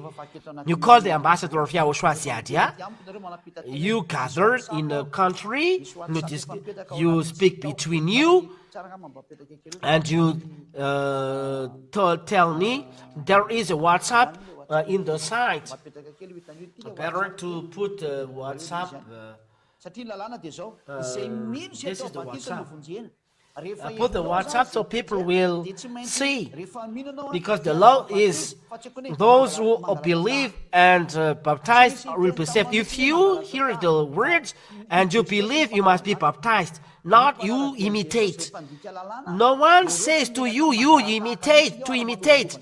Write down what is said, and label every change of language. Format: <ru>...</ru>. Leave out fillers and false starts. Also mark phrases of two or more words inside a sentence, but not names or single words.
<en>You call the ambassador of YAHOSHUAH, YAH. You gather in a country. You speak between you. And you tell me there is a WhatsApp in the site.</en> <mg>Mapetraka kely hitan'io ity</mg> <en>Better to put WhatsApp.</en> <mg>satria ny lalàna dia zao izay mino sy</mg> <en>this is</en> <mg>atao</mg> <en>the</en> <mg>batisa no</mg> <en>WhatsApp.</en> <mg>vonjena rehefa</mg> <en>Put the</en> <mg>enao</mg> <en>WhatsApp</en> <mg>zany</mg> <en>so people will</en> <mg>dia tsy maintsy</mg> <en>see.</en> <mg>rehefa mino anao</mg> <en>Because the law is those who believe and baptized will be saved. If you hear the words and you believe, you must be baptized, not you imitate. No one says to you, you imitate, to imitate.</en>